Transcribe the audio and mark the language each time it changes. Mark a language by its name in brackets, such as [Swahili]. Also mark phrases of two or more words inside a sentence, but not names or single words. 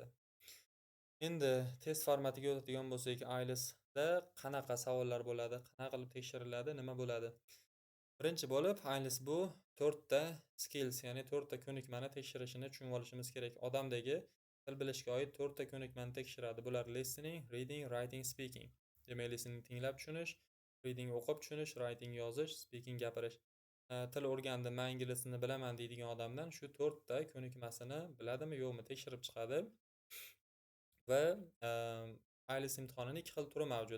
[Uzbek] Endi test formatiga o'tadigan bo'lsak, IELTSda qanaqa savollar bo'ladi, qanaqa qilib tekshiriladi, nima bo'ladi? Birinchi bo'lib, IELTS bu 4 ta skills, ya'ni 4 ta ko'nikmani tekshirishini tushunib olishimiz kerak. Odamdagi til bilishga oid 4 ta ko'nikmani tekshiradi. [English] Bular listening, reading, writing, speaking. [Uzbek] Demak, listening tinglab tushunish, reading o'qib tushunish, writing yozish, speaking gapirish. Til o'rgandim, men ingliz tilini bilaman deydigan odamdan shu 4 ta ko'nikmasini biladimi, yo'qmi tekshirib chiqadi. Va IELTS imtihonining 2 xil turi mavjud.